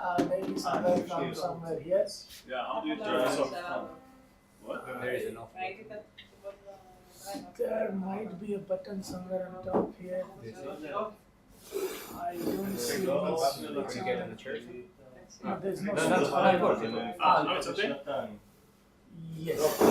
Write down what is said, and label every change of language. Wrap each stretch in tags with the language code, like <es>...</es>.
<en>Maybe somewhere from somewhere here. Yeah, how do you turn this off? What? There is enough.</en> <he>ראיתי את התשובות בדרייב.</he> <en>There might be a button somewhere on top here. I don't see Did you get in the church? No, there's no. No, that's fine. No, it's okay. Yes.</en>